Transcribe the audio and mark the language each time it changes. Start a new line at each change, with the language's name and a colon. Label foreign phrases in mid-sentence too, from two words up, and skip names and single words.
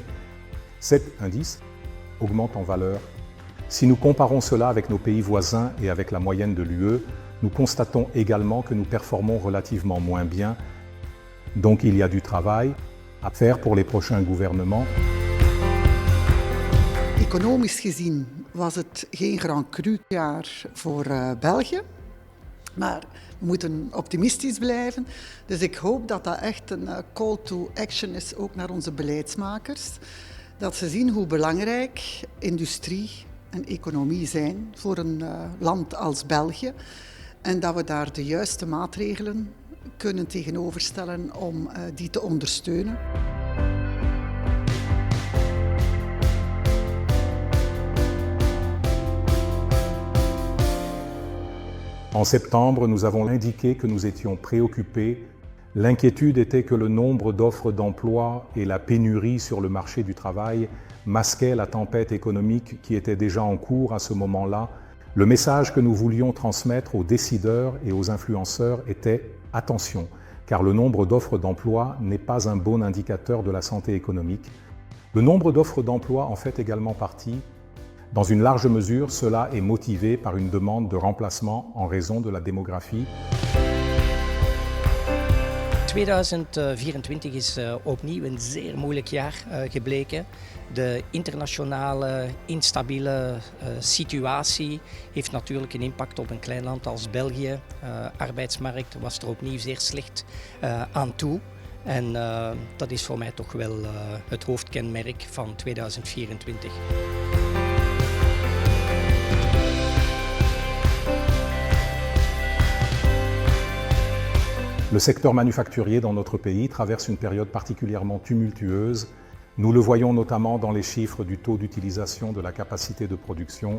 French: Cet indice augmente en valeur. Si nous comparons cela avec nos pays voisins et avec la moyenne de l'UE, nous constatons également que nous performons relativement moins bien. Donc il y a du travail à faire pour les prochains gouvernements.
Dutch: Economisch gezien was het geen
French: grand cru
Dutch: jaar voor België. Maar we moeten optimistisch blijven. Dus ik hoop dat dat echt een
English: call to action
Dutch: is, ook naar onze beleidsmakers. Dat ze zien hoe belangrijk industrie en economie zijn voor een land als België. En dat we daar de juiste maatregelen kunnen tegenoverstellen om die te ondersteunen.
French: En septembre, nous avons indiqué que nous étions préoccupés. L'inquiétude était que le nombre d'offres d'emploi et la pénurie sur le marché du travail masquaient la tempête économique qui était déjà en cours à ce moment-là. Le message que nous voulions transmettre aux décideurs et aux influenceurs était « Attention », car le nombre d'offres d'emploi n'est pas un bon indicateur de la santé économique. Le nombre d'offres d'emploi en fait également partie. Dans une large mesure, cela est motivé par une demande de remplacement en raison de la démographie.
Dutch: 2024 is opnieuw een zeer moeilijk jaar gebleken. De internationale instabiele situatie heeft natuurlijk een impact op een klein land als België. Arbeidsmarkt was er opnieuw zeer slecht aan toe. En dat is voor mij toch wel het hoofdkenmerk van 2024.
French: Le secteur manufacturier dans notre pays traverse une période particulièrement tumultueuse. Nous le voyons notamment dans les chiffres du taux d'utilisation de la capacité de production.